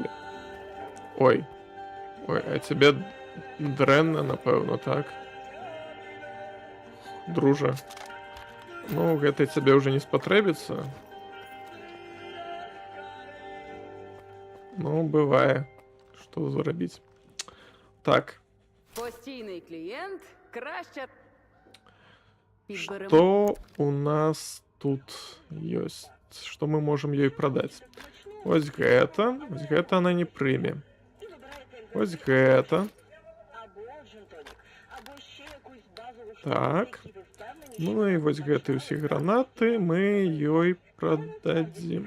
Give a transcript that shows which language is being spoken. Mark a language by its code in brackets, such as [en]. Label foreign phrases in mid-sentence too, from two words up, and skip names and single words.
[be] Ой, а тебе дрэнна, напэўна, так? Дружа. Ну, гэта цябе ўжо не спатрэбіцца. Ну, бывае. Што зрабіць? Так. [uk] Постійний клієнт краще підберемо. [be] Што у нас тут ёсць? Што мы можам ёй прадаць? Вось гэта она не прыме. Вось гэта. Так. Ну і вось гэтыя ўсе гранаты мы ёй прададзім.